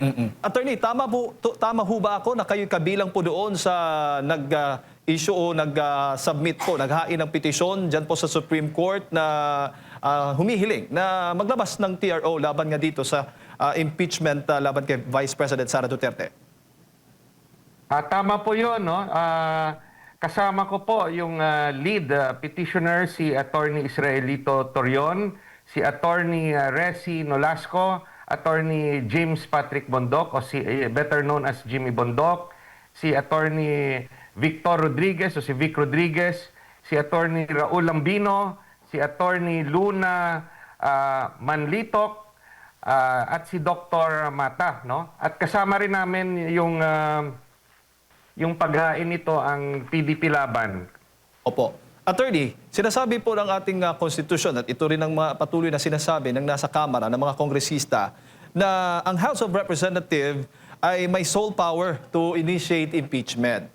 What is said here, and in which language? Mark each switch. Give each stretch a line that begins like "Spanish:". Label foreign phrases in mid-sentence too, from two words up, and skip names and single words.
Filipino: Attorney, tama ho ba ako na kayo kabilang po doon sa nag-issue o nag-submit po, naghain ng petisyon dyan po sa Supreme Court na humihiling na maglabas ng TRO laban nga dito sa impeachment laban kay Vice President Sara Duterte? Tama po yun, no? Kasama ko po yung lead petitioner, si Attorney Israelito Torion, si Attorney Resi Nolasco, Attorney James Patrick Bondoc, o
English: better known as
Filipino: Jimmy Bondoc, si Attorney Victor Rodriguez o si Vic Rodriguez, si Attorney Raul Lambino, si Attorney Luna Manlitok, at si Dr. Mata, no? At kasama rin namin yung paghain nito ang PDP laban. Opo. Attorney, sinasabi po ng ating konstitusyon at ito rin ang patuloy na sinasabi ng nasa Kamara ng mga kongresista na ang House of Representatives ay may
English: sole power to initiate impeachment.